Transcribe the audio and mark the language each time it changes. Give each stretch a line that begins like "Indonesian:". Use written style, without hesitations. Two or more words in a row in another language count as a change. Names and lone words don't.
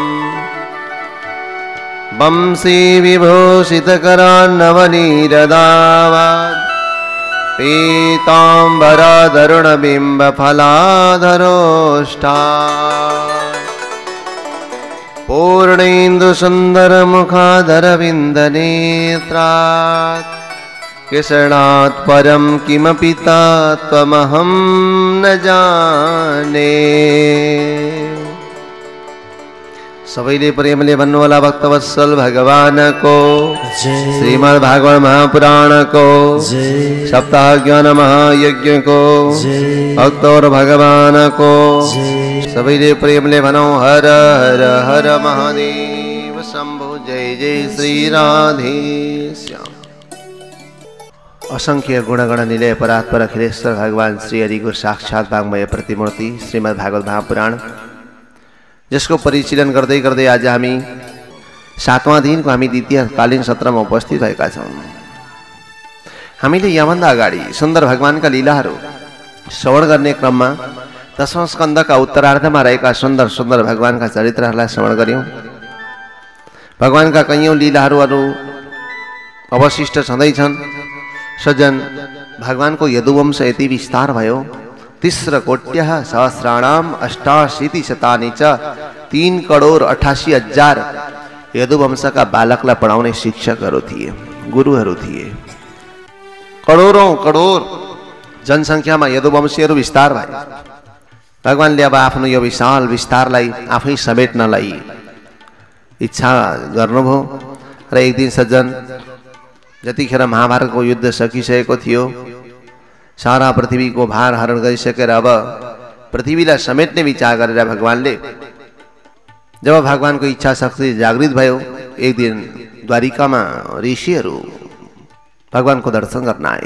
Sanskrit: वंशी विभूषितकरान्नवनीरदावत् पीताम्बराधरुणबिम्बफलाधरोष्ठा पूर्णेन्दुसुन्दरमुखाधरविन्दनेत्रात् कृष्णात् परं किमपि तत्त्वमहं न जाने।
Nepali: सबैले प्रेमले भन्नुहोला भक्तवत्सल भगवान को श्रीमद् भागवत महापुराण को सप्ताह ज्ञान महायज्ञ को भक्त और भगवान को सबैले प्रेमले भनौ हर हर हर महादेव शंभो जय जय श्री राधे श्याम। असंख्य गुणगण निलय परात्पर अखिलेश्वर भगवान श्री हरि को साक्षात वाङ्मय प्रतिमूर्ति श्रीमद् भागवत महापुराण जिसको परिशीलन गर्दै गर्दै आज हामी 7वां दिनको हामी द्वितीयकालीन सत्रमा उपस्थित भएका छौं। हामीले यहाँभन्दा अगाडि सुन्दर भगवानका लीलाहरू श्रवण गर्ने क्रममा 10वां स्कन्धका उत्तरार्धमा रहेका सुन्दर सुन्दर भगवानका चरित्रहरूलाई श्रवण गर्यौं। भगवानका कैयौं लीलाहरू अवशिष्ट छँदैछन्। सज्जन, भगवानको यदुवंश यति विस्तार भयो। 30
Sanskrit: सहस्राणाम 88 च
Nepali: 3,88,000 यदुवंशका बालकलाई पढाउने शिक्षकहरू थिए, गुरुहरू थिए। करोडौं करोड जनसङ्ख्यामा यदुवंशीहरू विस्तार भए। भगवानले अब आफ्नो यो विशाल विस्तारलाई आफै समेट्नलाई इच्छा गर्नुभयो र एक दिन सज्जन, जतिखेर महाभारतको युद्ध सकिसकेको थियो, सारा पृथ्वीको भार हरण गरिसकेर अब पृथ्वीलाई समेट्ने विचार गरेर भगवानले जब भगवानको इच्छा शक्ति जागृत भयो, एक दिन द्वारिकामा ऋषिहरू भगवानको दर्शन गर्न आए।